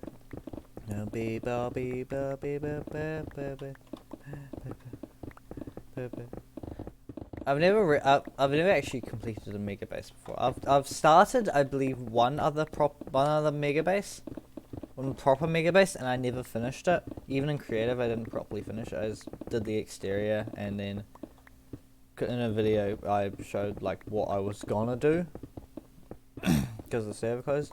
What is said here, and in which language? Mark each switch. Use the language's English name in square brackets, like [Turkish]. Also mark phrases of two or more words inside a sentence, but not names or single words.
[English] No be ba be ba be ba ba ba ba ba ba. I've never actually completed a mega base before. I've started, I believe, one other mega base, one proper mega base, and I never finished it. Even in creative, I didn't properly finish it. I just did the exterior, and then in a video I showed like what I was gonna do because the server closed.